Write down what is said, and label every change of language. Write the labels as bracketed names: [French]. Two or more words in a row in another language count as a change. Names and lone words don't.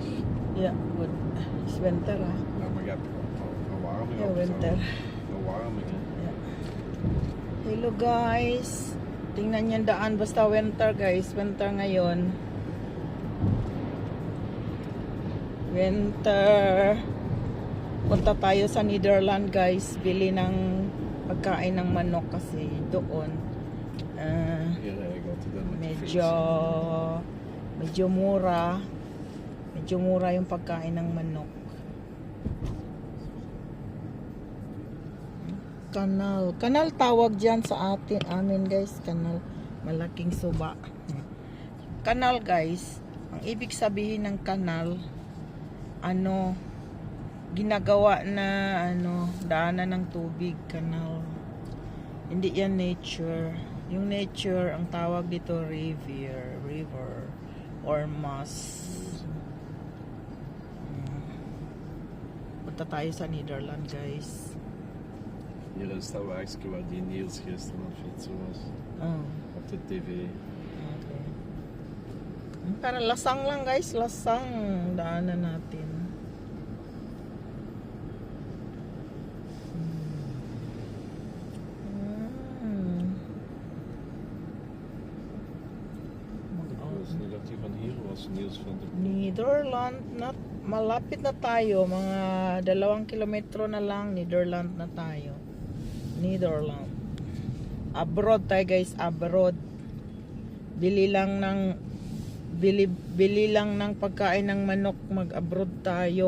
[English] Yeah, good. It's winter ah. [Dutch] Ja, maar je hebt verwarming [English] Yeah, [Dutch] op winter. Verwarming, hè. [English] Yeah. Hello guys. [Filipino] Tingnan yung daan basta winter guys. Winter ngayon. Winter. Punta tayo sa Netherlands guys. Bili ng pagkain ng manok kasi doon. [Dutch] Hier eigenlijk altijd met de fiets. [Filipino] Medyo mura. Medyo mura yung pagkain ng manok. Kanal. Kanal tawag dyan sa amin guys. Kanal. Malaking suba. Kanal guys. Ang ibig sabihin ng kanal, ginagawa na daanan ng tubig. Kanal. Hindi yan nature. Yung nature, ang tawag dito [English] river or moss. [Filipino] Punta tayo sa Netherlands guys. [Dutch] Hier is dat wegje waar die Niels gisteren aan het fietsen was. Op de tv. Okay. [Filipino] Para lasang lang guys, lasang daanan natin. [Dutch] Ik wist niet dat die van hier was, Niels van der Poel. [Filipino] Netherlands, malapit na tayo, mga 2 kilometro na lang, Netherlands na tayo. Netherlands. Abroad tayo guys, abroad. Bili lang ng pagkain ng manok, mag-abroad tayo.